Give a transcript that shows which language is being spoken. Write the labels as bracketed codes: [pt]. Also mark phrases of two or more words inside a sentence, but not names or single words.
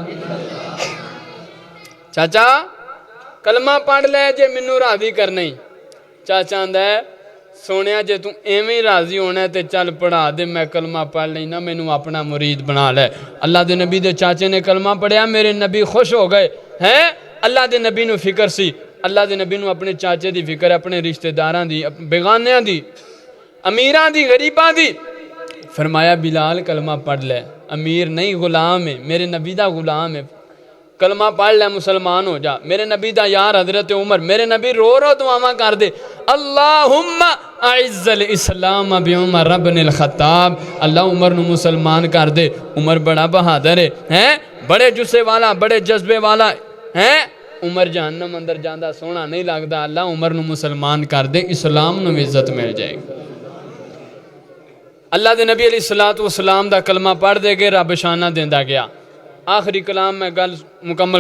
[pa] چاچا کلمہ پڑھ لے جے منو راضی کرنے چاچا اندہ ہے سونیا جے تو ایویں راضی ہونا ہے تے چل پڑھا دے میں کلمہ پڑھ لینا مینوں اپنا مرید بنا لے اللہ دے نبی دے چاچے نے کلمہ پڑھیا میرے نبی خوش ہو گئے ہیں اللہ دے نبی نو فکر سی اللہ دے نبی نو اپنے چاچے دی فکر اپنے رشتہ داراں دی بیگانیاں دی امیراں دی غریباں دی فرمایا بلال کلمہ پڑھ لے امیر نہیں غلام ہے میرے نبی دا غلام ہے کلمہ پڑھ لے مسلمان ہو جا میرے نبی دا یار حضرت عمر میرے نبی رو دعاواں کر دے [ar] اللہم اعز الاسلام بعمر ابن الخطاب [pa] اللہ عمر نو مسلمان کر دے عمر بڑا بہادر ہے بڑے جسے والا بڑے جذبے والا ہے عمر جہنم اندر جاندہ سونا نہیں لگتا اللہ عمر نو مسلمان کر دے اسلام نو عزت مل جائے گا اللہ دے نبی [ar] علیہ الصلوۃ والسلام [pa] دا کلمہ پڑھ دے گے رب شانہ دیندہ گیا آخری کلام میں گل مکمل